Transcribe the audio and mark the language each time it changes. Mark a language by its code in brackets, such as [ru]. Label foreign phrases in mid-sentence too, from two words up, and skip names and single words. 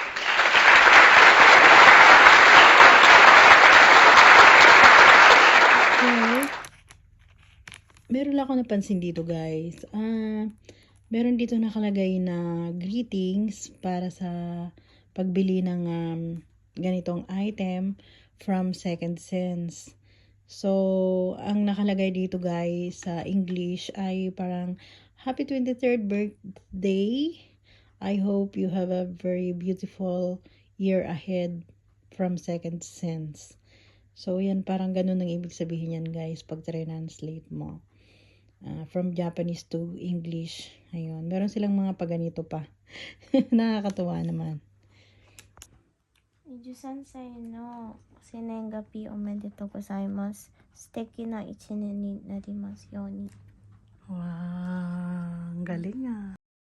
[tl] Okay. Meron lang ako napansin dito guys. Meron dito nakalagay na greetings para sa pagbili ng ganitong item from Second Sense. So, ang nakalagay dito guys sa English ay parang [en] Happy 23rd birthday. I hope you have a very beautiful year ahead from Second Sense. [tl] So, yan parang ganun ang ibig sabihin yan guys pag translate mo. [en] From Japanese to English. [tl] Ayun. Meron silang mga paganito pa. Nakakatuwa naman. [ja] 23 歳の生年月日おめでとうございます。素敵な一年になりますように。 [tl] Wow, ang galing ah.